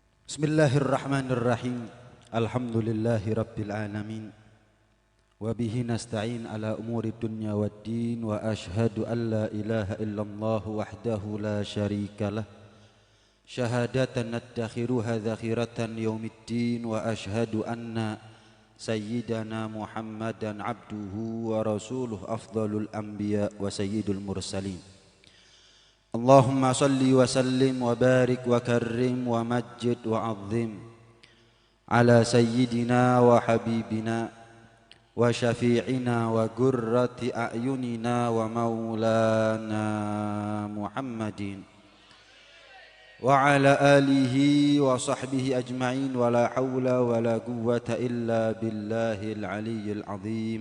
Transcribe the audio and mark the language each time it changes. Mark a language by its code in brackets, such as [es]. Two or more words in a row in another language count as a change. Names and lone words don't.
[ar] بسم الله الرحمن الرحيم. الحمد لله رب العالمين. وبه نستعين على أمور الدنيا والدين. وأشهد أن لا إله إلا الله وحده لا شريك له. شهادة ندخرها ذخيرة يوم الدين. وأشهد أن سيدنا محمدا عبده ورسوله أفضل الأنبياء وسيد المرسلين. اللهم صل وسلم وبارك وكرم ومجد وعظم على سيدنا وحبيبنا وشفيعنا وقرة أعيننا ومولانا محمد وعلى آله وصحبه أجمعين ولا حول ولا قوة إلا بالله العلي العظيم.